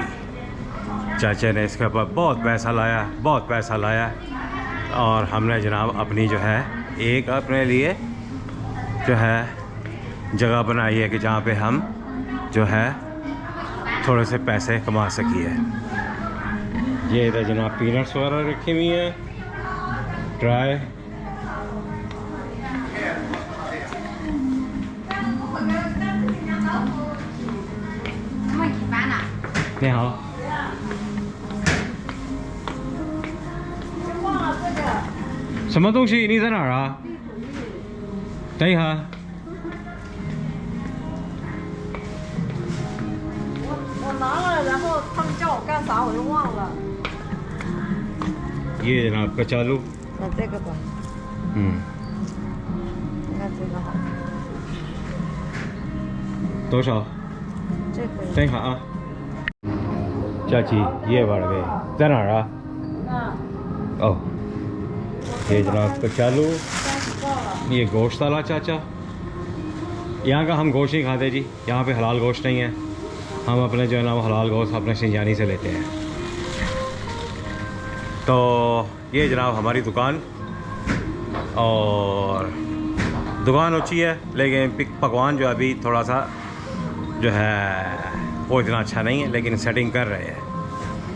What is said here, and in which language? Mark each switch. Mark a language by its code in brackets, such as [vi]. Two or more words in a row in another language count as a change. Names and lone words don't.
[hi] चाचे ने इसके ऊपर बहुत पैसा लाया, बहुत पैसा लाया, और हमने जनाब अपनी जो है एक अपने लिए जो है जगह बनाई है कि जहाँ पे हम जो है थोड़े से पैसे कमा सकिए। ये इधर जनाब पीनट्स वगैरह रखी हुई हैं, ड्राई। नहीं हाँ, [zh] 什么东西？你在哪儿啊？等一下。我拿了，然后他们叫我干啥，我就忘了。 [hi] ये जनाब कचालू। [zh] 那这个吧，你看这个好。多少？这个。等一下啊。 [hi] चाची ये बढ़ गए, [zh] 在哪儿啊？ [hi] 哦，ये जनाब कचालू, ये गोश्त वाला चाचा। यहाँ का हम गोश्त नहीं खाते जी, यहाँ पे हलाल गोश्त नहीं है। हम अपने जो है ना वो हलाल गोश्त अपने सिंजानी से लेते हैं। तो ये जनाब हमारी दुकान, और दुकान ऊँची है लेकिन पकवान जो अभी थोड़ा सा जो है वो इतना अच्छा नहीं है, लेकिन सेटिंग कर रहे हैं।